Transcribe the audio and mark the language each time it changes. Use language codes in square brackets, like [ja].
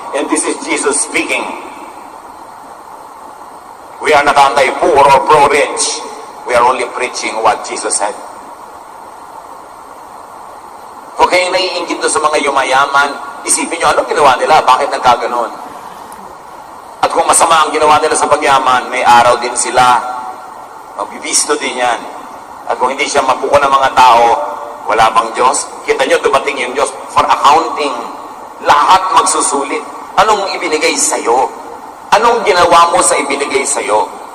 [en] And this is Jesus speaking. We are not anti-poor or pro-rich. We are only preaching what Jesus said. [tl] Huwag kayong naiingit sa mga yumayaman, isipin nyo, anong ginawa nila? Bakit nagkaganon? At kung masama ang ginawa nila sa pagyaman, may araw din sila. Magbibisto din yan. At kung hindi siya mapuko ng mga tao, wala bang Diyos? Kita nyo, dumating yung Diyos [en] for accounting. [tl] Lahat magsusulit. Anong ibinigay sa'yo? Anong ginawa mo sa ibinigay sa'yo?